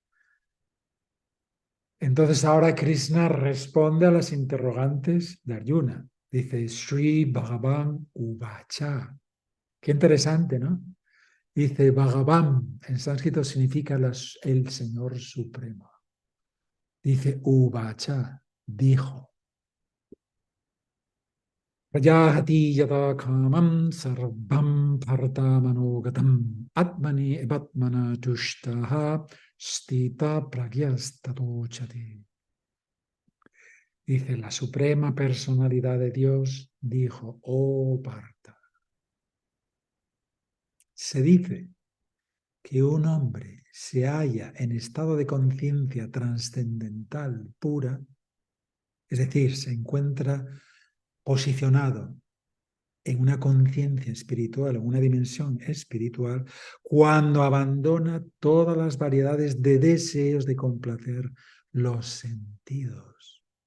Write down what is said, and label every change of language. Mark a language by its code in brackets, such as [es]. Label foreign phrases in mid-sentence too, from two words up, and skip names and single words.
[es] Entonces ahora Krishna responde a las interrogantes de Arjuna. Dice, [sa] Sri Bhagavan Uvacha. [es] Qué interesante, ¿no? Dice, Bhagavan, en sánscrito significa el Señor Supremo. Dice, Uvacha, dijo. [sa] Prajahati yata kamam sarvam bhartamanogatam atmani evatmana tushtaha stita pragyastatochati. [es] Dice, la suprema personalidad de Dios dijo, oh Parta. Se dice que un hombre se halla en estado de conciencia trascendental pura, es decir, se encuentra posicionado en una conciencia espiritual, en una dimensión espiritual, cuando abandona todas las variedades de deseos de complacer los sentidos.